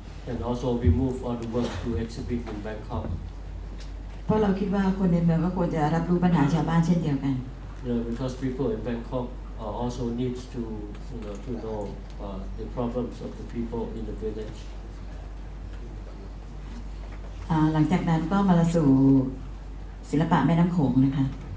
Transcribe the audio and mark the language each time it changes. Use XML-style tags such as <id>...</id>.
<en>And also we move all the work to exhibit in Bangkok.</en> <th>เพราะเราคิดว่าคนในเมืองก็ควรจะรับรู้ปัญหาชาวบ้านเช่นเดียวกัน</th> <en>Because people in Bangkok also needs to know the problems of the people in the village.</en> <th>หลังจากนั้นก็มาสู่ศิลปะแม่น้ำโขงนะคะ</th>